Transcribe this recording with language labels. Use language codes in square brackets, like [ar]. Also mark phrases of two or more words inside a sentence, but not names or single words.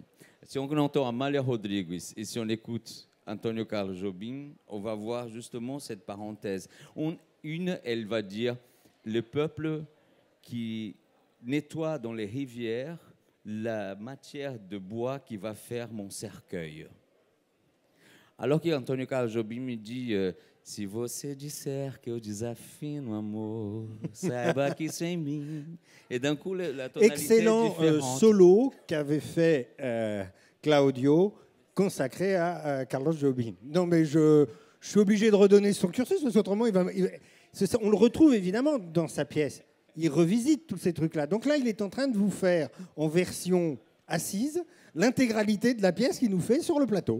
[fr] Si on entend Amália Rodrigues et si on écoute Antonio Carlos Jobim, on va voir justement cette parenthèse. Elle va dire le peuple qui nettoie dans les rivières la matière de bois qui va faire mon cercueil. Alors que Antonio Carlos Jobim me dit [pt] se você disser que eu desafino amor, saiba que isso em mim. [fr] Et d'un coup, la tonalité excellent est différente. solo qu'avait fait Claudio, consacré à Carlos Jobim. Non, mais je suis obligé de redonner son cursus, parce qu'autrement, on le retrouve évidemment dans sa pièce. Il revisite tous ces trucs-là. Donc là, il est en train de vous faire, en version assise, l'intégralité de la pièce qu'il nous fait sur le plateau.